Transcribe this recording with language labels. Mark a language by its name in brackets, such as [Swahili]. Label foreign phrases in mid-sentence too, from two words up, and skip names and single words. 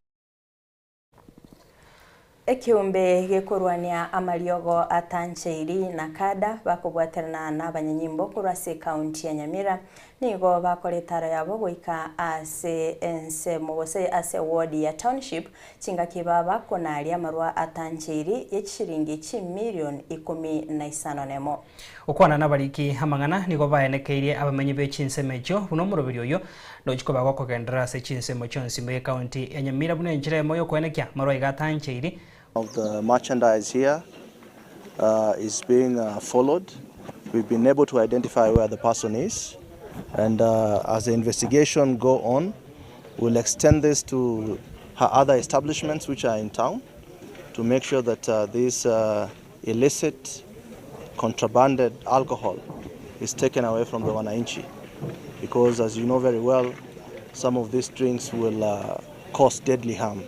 [Gusii] ekiumbe gekorwania amariogo atancheiri na kada bakobwaterana n'abanyanyimbo kurase county ya Nyamira nigo bakoretara yabo goika ase ense mugose ase ward ya township chinga kibaba konaria marwa atancheiri yechiringi chi million 15 nemo ukwana nabariki amang'ana nigo baenekeirie abamenyi be chinsemecho buno murobiri oyo nochiko bagokogendera ase chinsemo chonsimbe county ya Nyamira buno enjire moyo kwenekia marwa igatancheiri. [English] Of the merchandise here is being followed. We've been able to identify where the person is, and as the investigation go on, we'll extend this to her other establishments which are in town to make sure that this illicit contrabanded alcohol is taken away from the wananchi, because as you know very well, some of these drinks will cause deadly harm.